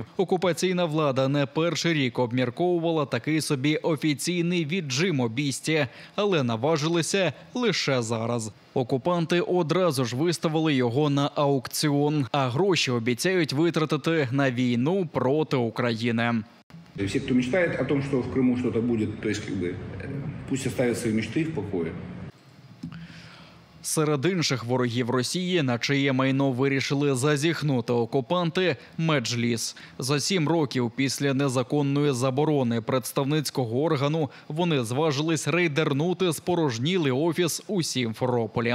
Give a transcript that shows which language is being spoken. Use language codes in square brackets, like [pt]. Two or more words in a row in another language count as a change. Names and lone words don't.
[uk] Окупаційна влада не перший рік обмірковувала такий собі офіційний віджим обійстя, але наважилися лише зараз. Окупанти одразу ж виставили його на аукціон, а гроші обіцяють витратити на війну проти України. [ru] Все, кто мечтает о том, что в Крыму что-то будет, то есть пусть оставят свои мечты в покое. [uk] Серед інших ворогів Росії, на чиє майно вирішили зазіхнути окупанти – Меджліс. За 7 років після незаконної заборони представницького органу вони зважились рейдернути спорожнілий офіс у Сімферополі.